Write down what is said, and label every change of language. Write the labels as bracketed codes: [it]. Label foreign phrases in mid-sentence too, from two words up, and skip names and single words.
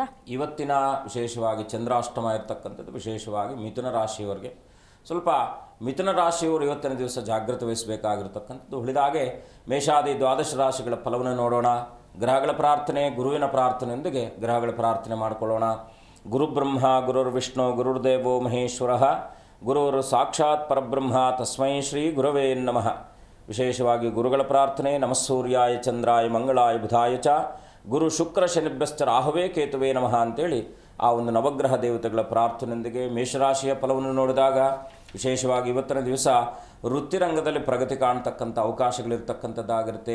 [kn] ಇವತ್ತಿನ ವಿಶೇಷವಾಗಿ ಚಂದ್ರಾಷ್ಟಮ ಇರತಕ್ಕಂಥದ್ದು ವಿಶೇಷವಾಗಿ ಮಿಥುನ ರಾಶಿಯವರಿಗೆ. ಸ್ವಲ್ಪ ಮಿಥುನ ರಾಶಿಯವರು ಇವತ್ತಿನ ದಿವಸ ಜಾಗೃತಿ ವಹಿಸಬೇಕಾಗಿರ್ತಕ್ಕಂಥದ್ದು. ಉಳಿದಾಗೆ ಮೇಷಾದಿ ದ್ವಾದಶ ರಾಶಿಗಳ ಫಲವನ್ನು ನೋಡೋಣ. ಗ್ರಹಗಳ ಪ್ರಾರ್ಥನೆ, ಗುರುವಿನ ಪ್ರಾರ್ಥನೆಯೊಂದಿಗೆ ಗ್ರಹಗಳ ಪ್ರಾರ್ಥನೆ ಮಾಡಿಕೊಳ್ಳೋಣ. [sa] ಗುರುಬ್ರಹ್ಮ ಗುರುರ್ವಿಷ್ಣು ಗುರುರ್ದೇವೋ ಮಹೇಶ್ವರ ಗುರುರ್ ಸಾಕ್ಷಾತ್ ಪರಬ್ರಹ್ಮ ತಸ್ಮೈ ಶ್ರೀ ಗುರವೇ ನಮಃ. [kn] ವಿಶೇಷವಾಗಿ ಗುರುಗಳ ಪ್ರಾರ್ಥನೆ. [sa] ನಮಃಸೂರ್ಯಾಯ ಚಂದ್ರಾಯ ಮಂಗಳಾಯ ಬುಧಾಯ ಚ ಗುರು ಶುಕ್ರ ಶನಿಭ್ಯಶ್ಚ ರಾಹವೇ ಕೇತುವೇ ನಮಃ [kn] ಅಂತೇಳಿ ಆ ಒಂದು ನವಗ್ರಹ ದೇವತೆಗಳ ಪ್ರಾರ್ಥನೆಯೊಂದಿಗೆ ಮೇಷರಾಶಿಯ ಫಲವನ್ನು ನೋಡಿದಾಗ ವಿಶೇಷವಾಗಿ ಇವತ್ತಿನ ದಿವಸ ವೃತ್ತಿರಂಗದಲ್ಲಿ ಪ್ರಗತಿ ಕಾಣ್ತಕ್ಕಂಥ ಅವಕಾಶಗಳಿರ್ತಕ್ಕಂಥದ್ದಾಗಿರುತ್ತೆ.